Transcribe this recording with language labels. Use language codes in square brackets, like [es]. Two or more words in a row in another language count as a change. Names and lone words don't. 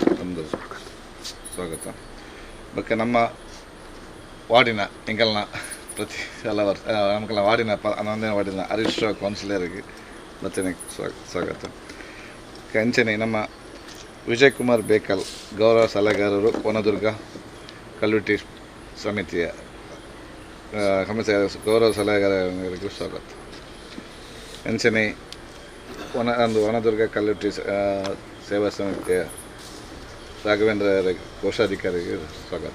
[kn] ಒಂದು ಸ್ವಾಗತ. ಮತ್ತು ನಮ್ಮ ವಾರ್ಡಿನ ಎಂಕಲ್ನ ಪ್ರತಿ ಎಲ್ಲ ವರ್ಷ ನಮ್ಗೆಲ್ಲ ವಾರ್ಡಿನ 11ನೇ ವಾರ್ಡಿನ ಹರೀಶ್ ಕೌನ್ಸಿಲರಿಗೆ ಮತ್ತೆ ಸ್ವಾಗತ. ಕಂಚನೆ ನಮ್ಮ ವಿಜಯ್ ಕುಮಾರ್ ಬೇಕಲ್ ಗೌರವ ಸಲಹೆಗಾರರು ವನದುರ್ಗ ಕಲ್ಲುಟ್ಟಿ ಸಮಿತಿಯ ಗೌರವ ಸಲಹೆಗಾರರಿಗೂ ಸ್ವಾಗತ. ಅಂಚನೆ ವನದುರ್ಗ ಕಲ್ಲುಟ್ಟಿ ಸೇವಾ ಸಮಿತಿಯ ರಾಘವೇಂದ್ರ ಕೋಶಾಧಿಕಾರಿಗೆ ಸ್ವಾಗತ.